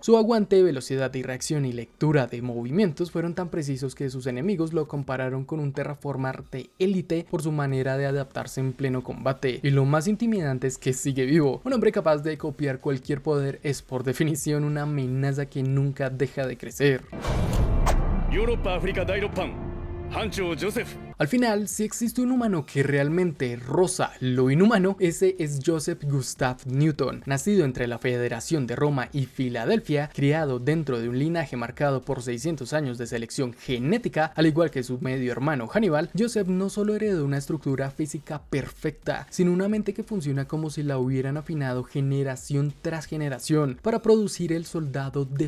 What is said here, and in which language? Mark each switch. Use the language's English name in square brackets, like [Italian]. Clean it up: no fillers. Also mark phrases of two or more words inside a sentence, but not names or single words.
[Spanish] Su aguante, velocidad de reacción y lectura de movimientos fueron tan precisos que sus enemigos lo compararon con un terraformar de élite por su manera de adaptarse en pleno combate. Y lo más intimidante es que sigue vivo. Un hombre capaz de copiar cualquier poder es por definición una amenaza que nunca deja de crecer. [Japanese] ヨーロッパアフリカ第6班班長ジョセフ [Spanish] Al final, si existe un humano que realmente roza lo inhumano, ese es Joseph Gustav Newton. Nacido entre la Federación de Roma y Filadelfia, criado dentro de un linaje marcado por 600 años de selección genética, al igual que su medio hermano Hannibal, Joseph no solo heredó una estructura física perfecta, sino una mente que funciona como si la hubieran afinado generación tras generación para producir el soldado definitivo.